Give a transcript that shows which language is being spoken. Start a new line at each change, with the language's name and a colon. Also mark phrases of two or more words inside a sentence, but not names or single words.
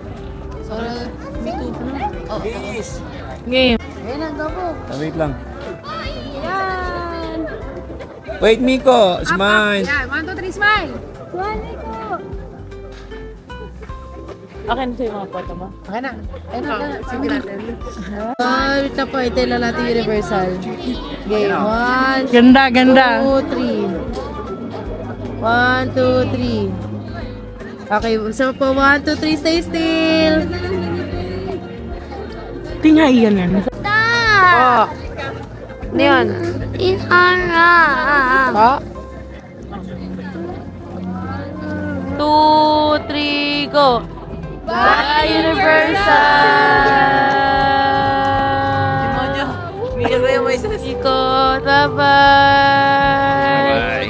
English: game.
Filipino: Wait lang. Wait, Miko. Smile.
English: Yan, 1, 2, 3, smile!
Filipino: Akin sa yung mga photo mo. Okay na. Ayun na. Sige natin. Wait na po, ito lang natin Universal.
English: Game. 1,
Filipino: Ganda, ganda.
English: 2, 3. 1, 2, 3. Okay, so po 1, 2, 3, stay still.
Filipino: Tingnan yan yan. Oh. Ano yun? Pa?
English: 2, 3, go! Bye, Universal!
Filipino: Ikot, bye-bye!